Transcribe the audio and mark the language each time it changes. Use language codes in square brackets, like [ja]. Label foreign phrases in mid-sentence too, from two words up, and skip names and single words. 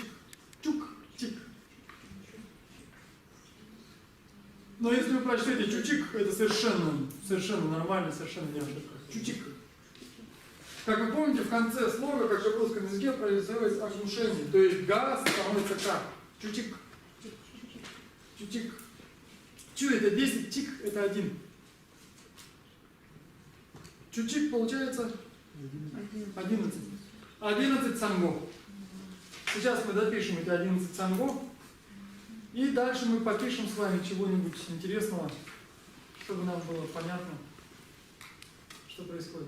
[ru] Чук-чик. Но если вы прочтете чучик, это совершенно нормально, совершенно не ошибка. Чучик. Как вы помните, в конце слога, как и в русском языке, происходит оглушение. То есть га становится ка. Чучик. Чучик. Чу это 10, чик это 1. Чучик получается 11. 11 санго. Сейчас мы допишем эти 11 санго. И дальше мы попишем с вами чего-нибудь интересного, чтобы нам было понятно, что происходит.